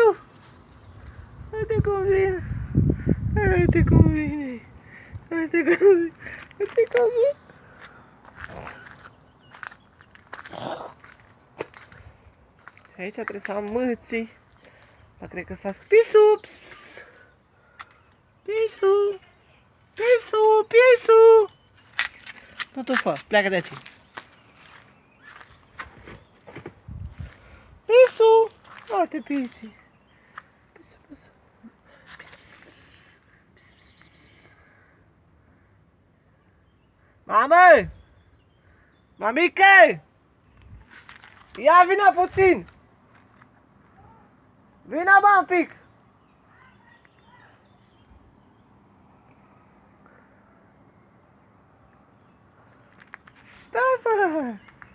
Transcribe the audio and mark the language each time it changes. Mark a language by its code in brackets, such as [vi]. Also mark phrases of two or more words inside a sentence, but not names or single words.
[ro] Uite cum vine. Uite cum vine. Uite cum vine. Uite cum vine. Și aici trebuie să am mâții. Dar cred că s-a... Pisu! Ps, ps, ps. Pisu! Pisu! Pisu! Nu tu fă, pleacă de aici. Pisu! Uite, pisi. Pisu, pisu. Pisu, pisu, pisu, pisu. Pisu, pisu, pisu, pisu. Mamă! Mamică! Ia vină puțin! Vină, bă, un pic! Stai, bă!